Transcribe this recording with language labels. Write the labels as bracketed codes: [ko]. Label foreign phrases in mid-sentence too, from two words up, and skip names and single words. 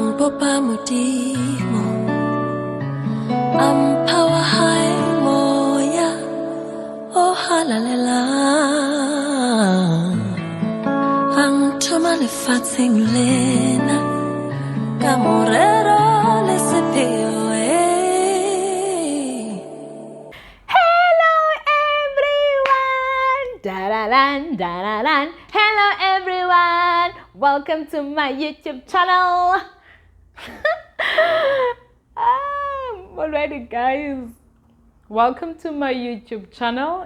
[st] bopa modimo [en] power high [st] moya oh halalela ang thoma lefatsheng lena ka morero le sepheo. Da-da-dan. [en] Hello everyone, welcome to my YouTube channel. Alrighty guys, welcome to my YouTube channel.